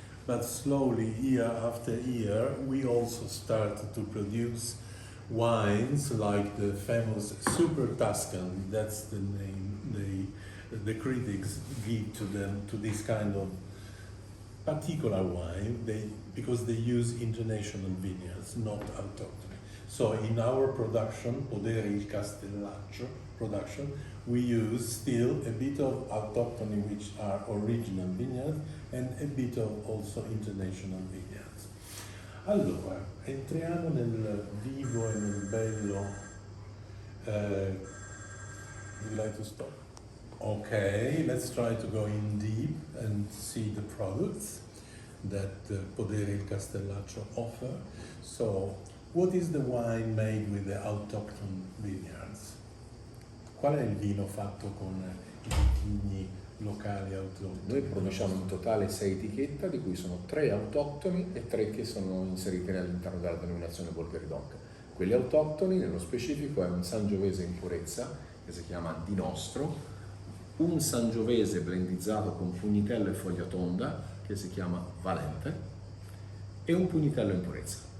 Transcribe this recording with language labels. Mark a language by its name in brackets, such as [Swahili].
[English] But slowly, year after year, we also started to produce wines like the famous Super Tuscan, that's the name the critics give to them, to this kind of particular wine, because they use international vineyards, not autochthony. So in our production, Podere Il Castellaccio production, we use still a bit of autochthony, which are original vineyards, and a bit of also international vineyards. [Italian] Allora, entriamo nel vivo e nel bello. [English] Would you like to stop? Okay, let's try to go in deep and see the products that Podere Il Castellaccio offer. So, what is the wine made with the autochthon vineyards? [Italian] Qual è il vino fatto con i vitigni locali autoctoni? Noi produciamo in totale 6 etichette, di cui sono 3 autoctoni e 3 che sono inserite all'interno della denominazione Bolgheri DOC. Quelli autoctoni, nello specifico, è un sangiovese in purezza, che si chiama Di Nostro, un sangiovese blendizzato con pugnitello e foglia tonda, che si chiama Valente, e un pugnitello in purezza.